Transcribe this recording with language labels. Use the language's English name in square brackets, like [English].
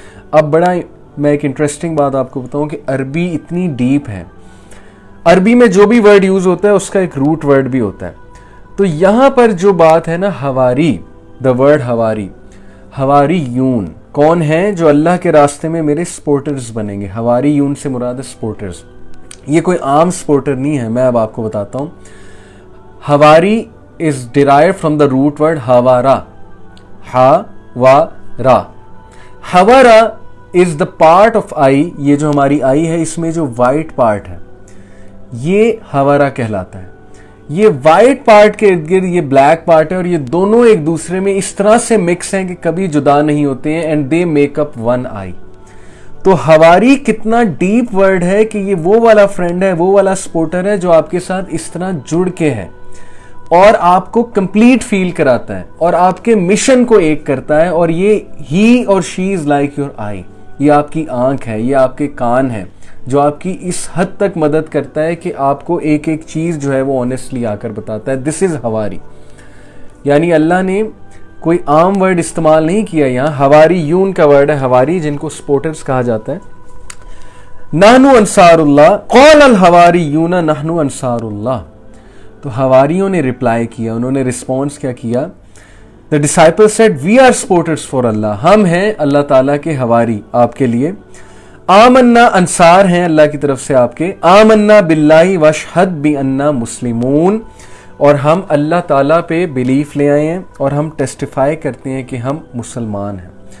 [Urdu] اب میں ایک انٹرسٹنگ بات آپ کو بتاؤں کہ عربی اتنی ڈیپ ہے, عربی میں جو بھی ورڈ یوز ہوتا ہے اس کا ایک روٹ ورڈ بھی ہوتا ہے. تو یہاں پر جو بات ہے نا حواری, دا ورڈ حواری, حواریون کون ہیں جو اللہ کے راستے میں میرے سپورٹرز بنیں گے. حواریون سے مراد ہے سپورٹرز. یہ کوئی عام سپورٹر نہیں ہے, میں اب آپ کو بتاتا ہوں. [English] حواری is derived from the root word havara, ha-wa-ra. Havara is the part of eye, [Urdu] یہ جو ہماری آئی ہے اس میں جو وائٹ پارٹ ہے یہ حوارہ کہلاتا ہے. یہ وائٹ پارٹ کے ارد گرد یہ بلیک پارٹ ہے اور یہ دونوں ایک دوسرے میں اس طرح سے مکس ہیں کہ کبھی جدا نہیں ہوتے ہیں, [English] and they make up one eye. [Urdu] تو حواری کتنا ڈیپ ورڈ ہے کہ یہ وہ والا فرینڈ ہے, وہ والا سپورٹر ہے جو آپ کے ساتھ اس طرح جڑ کے ہے اور آپ کو کمپلیٹ فیل کراتا ہے اور آپ کے مشن کو ایک کرتا ہے. اور یہ ہی اور [English] she is like your eye, [Urdu] یہ آپ کی آنکھ ہے, یہ آپ کے کان ہے جو آپ کی اس حد تک مدد کرتا ہے کہ آپ کو ایک ایک چیز جو ہے وہ آنیسٹلی آ کر بتاتا ہے. [English] This is حواری. [Urdu] یعنی اللہ نے کوئی عام ورڈ استعمال نہیں کیا یہاں, حواری یون کا ورڈ ہے حواری, جن کو سپورٹرز کہا جاتا ہے. [Arabic] نحنو انصار اللہ, قال الحواریون نحنو انصار اللہ. [Urdu] تو حواریوں نے ریپلائی کیا, انہوں نے رسپانس کیا کیا. [English] The disciples said, we are supporters for Allah. [Urdu] ہم ہیں اللہ تعالیٰ کے حواری آپ کے لیے. آمنا انصار ہیں اللہ کی طرف سے آپ کے. [Arabic] آمنا باللہ واشہد بأننا مسلمون, [Urdu] اور ہم اللہ تعالیٰ پہ بلیف لے آئے ہیں اور ہم ٹیسٹیفائی کرتے ہیں کہ ہم مسلمان ہیں.